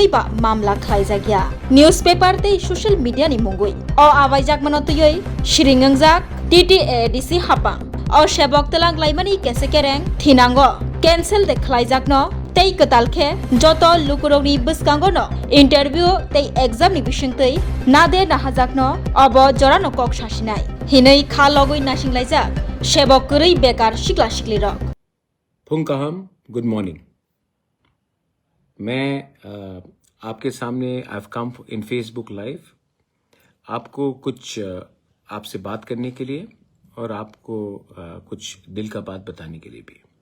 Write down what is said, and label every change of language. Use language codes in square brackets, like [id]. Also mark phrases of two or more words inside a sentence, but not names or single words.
[trp] ba mamla khlaijagya newspaper tei social media ni mungui o abaijak mano tuyoi shiringangjak TTAADC hapang o sebok telang laimani kesekereng thinango cancel de khlaijakno tei katalkhe joto lukurokni bwskango no interview tei exam ni bisingtei nade nahajakno obo jorano kok sasinai hinei khalogui nasinglaijak sebok korei bekar sikla sikli rok [hi] फुंकाहम [en] Good morning [hi] मैं आपके सामने [en] I have come in Facebook live [hi] आपको कुछ आपसे बात करने के लिए और आपको कुछ दिल का बात बताने के लिए भी